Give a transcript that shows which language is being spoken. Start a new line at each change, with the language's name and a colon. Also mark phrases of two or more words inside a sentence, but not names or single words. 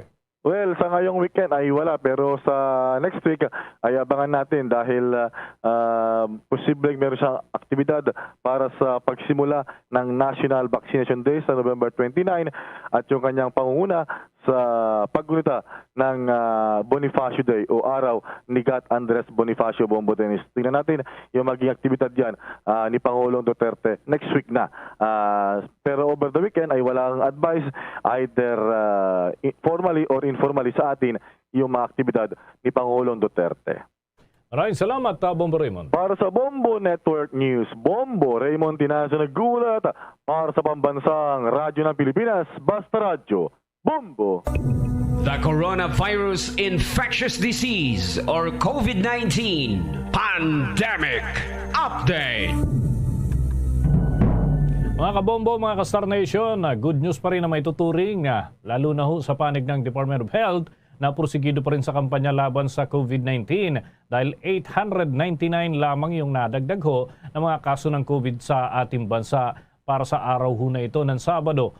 Filipino: Well, sa ngayong weekend ay wala, pero sa
English: next week
Filipino: ay abangan natin dahil posibleng meron siyang aktibidad para sa pagsimula ng National Vaccination Day sa November 29 at yung kanyang pangunguna sa paggunita ng Bonifacio Day o araw ni Gat Andres Bonifacio, Bombo Dennis. Tingnan natin yung maging aktibidad yan ni Pangulong Duterte
English: next week
Filipino: na. Pero
English: over the weekend
Filipino: ay walang advice
English: either formally or informally
Filipino: sa atin yung mga aktibidad ni Pangulong Duterte. Maraming salamat, Bombo Raymond. Para sa Bombo Network News, Bombo Raymond Tinaso naggulat para sa pambansang radyo ng Pilipinas, Basta Radyo, Bombo.
English: The Coronavirus Infectious Disease or COVID-19 Pandemic Update.
Filipino: Mga kabombo, mga ka-Star Nation,
English: good news
Filipino: pa rin na may tuturing, lalo na ho sa panig ng Department of Health na porsigido pa rin sa kampanya laban sa COVID-19 dahil 899 lamang yung nadagdag ho ng mga kaso ng COVID sa ating bansa para sa araw ho na ito ng Sabado.